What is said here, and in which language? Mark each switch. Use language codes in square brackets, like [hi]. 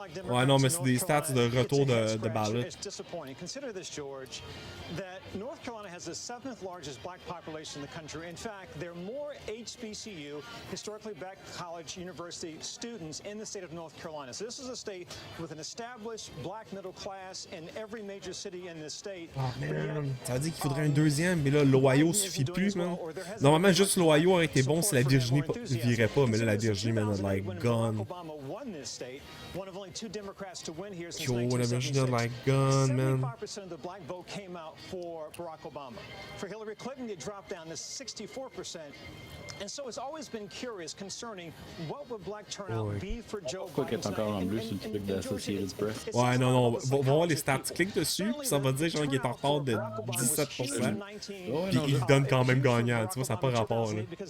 [fr] Ouais, non, mais c'est des stats de retour de ballot. [en] Consider this, George, that North Carolina has the 7th largest black population in the country. In fact, there are more HBCU, historically black college university students in the state of North Carolina. So this is a state with an established black middle class in every major city in this state. [fr] Oh man, ça veut dire qu'il faudrait un deuxième, mais là, l'Ohio suffit plus, man. Normalement, juste l'Ohio aurait été bon si la Virginie virait pas, mais là, la Virginie, man, like, gone. Yo, la Virginie, like, gone, man. [en] 75% of the black vote came out for Barack Obama. For Hillary Clinton, it dropped down to 64%. And so it's always been curious concerning what would black turnout be for Joe Biden. [fr] Pourquoi qu'elle est encore en bleu sur le truc d'Associated Press? Ouais, non, va voir les stats. Clique dessus, puis ça va dire genre qu'il est en retard de 17%. Puis il donne quand même gagnant. Tu vois, ça n'a pas rapport, là.